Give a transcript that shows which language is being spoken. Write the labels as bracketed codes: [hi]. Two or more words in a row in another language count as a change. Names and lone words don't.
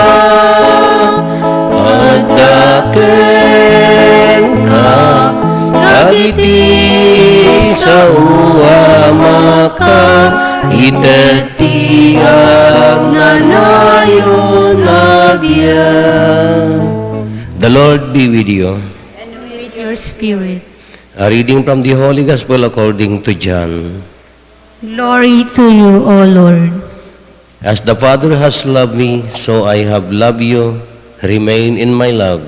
[ilo] Adaken ka dagiti sa uwamaka itatiag na nayo nabiyag. [en] The Lord be with you. And with your spirit. A reading from the Holy Gospel according to John. Glory to you, O Lord. As the Father has loved me, so I have loved you. Remain in my love.